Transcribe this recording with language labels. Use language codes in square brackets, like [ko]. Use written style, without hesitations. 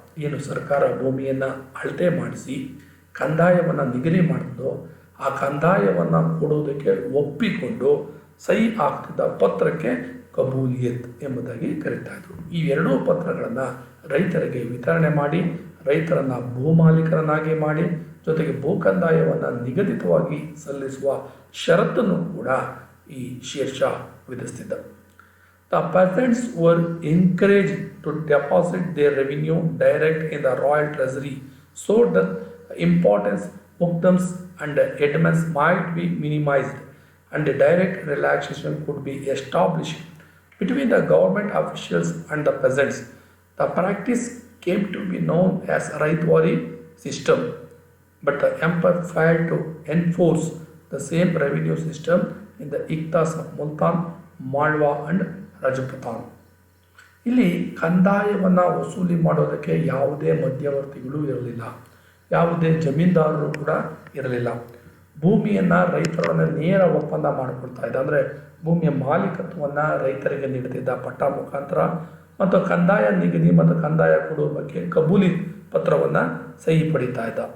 [kn] ಏನು ಸರ್ಕಾರ ಭೂಮಿಯನ್ನು ಅಳತೆ ಮಾಡಿಸಿ ಕಂದಾಯವನ್ನು ನಿಗದಿ ಮಾಡಿದ್ದು, ಆ ಕಂದಾಯವನ್ನು ಕೊಡುವುದಕ್ಕೆ ಒಪ್ಪಿಕೊಂಡು ಸಹಿ ಹಾಕ್ತಿದ್ದ ಪತ್ರಕ್ಕೆ ಕಬೂಲಿಯತ್ ಎಂಬುದಾಗಿ ಕರೀತಾ ಇದ್ರು. ಈ ಎರಡೂ ಪತ್ರಗಳನ್ನು ರೈತರಿಗೆ ವಿತರಣೆ ಮಾಡಿ, ರೈತರನ್ನು ಭೂಮಾಲೀಕರನ್ನಾಗಿ ಮಾಡಿ, ಜೊತೆಗೆ ಭೂ ಕಂದಾಯವನ್ನು ನಿಗದಿತವಾಗಿ ಸಲ್ಲಿಸುವ ಷರತ್ತನ್ನು ಕೂಡ ಈ Sher Shah ವಿಧಿಸ್ತಿದ್ದ. [en] The peasants were encouraged to deposit their revenue direct in the royal treasury so that importance, muqaddams and edments might be minimized and direct relaxation could be established between the government officials and the peasants. The practice came to be known as Raitwari system, but the empire failed to enforce the same revenue system in the Iktas of Multan, Malwa and Rajputana. [kn] ಇಲ್ಲಿ ಕಂದಾಯವನ್ನು ವಸೂಲಿ ಮಾಡೋದಕ್ಕೆ ಯಾವುದೇ ಮಧ್ಯವರ್ತಿಗಳು ಇರಲಿಲ್ಲ, ಯಾವುದೇ ಜಮೀನ್ದಾರರು ಕೂಡ ಇರಲಿಲ್ಲ. ಭೂಮಿಯನ್ನು ರೈತರೊಡನೆ ನೇರ ಒಪ್ಪಂದ ಮಾಡಿಕೊಡ್ತಾ ಇದ್ದ. ಅಂದರೆ ಭೂಮಿಯ ಮಾಲೀಕತ್ವವನ್ನು ರೈತರಿಗೆ ನೀಡುತ್ತಿದ್ದ ಪಟ್ಟ ಮುಖಾಂತರ, ಮತ್ತು ಕಂದಾಯ ನಿಗದಿ ಮತ್ತು ಕಂದಾಯ ಕೊಡುವ ಬಗ್ಗೆ ಕಬೂಲಿ ಪತ್ರವನ್ನು ಸಹಿ ಪಡಿತಾ ಇದ್ದ.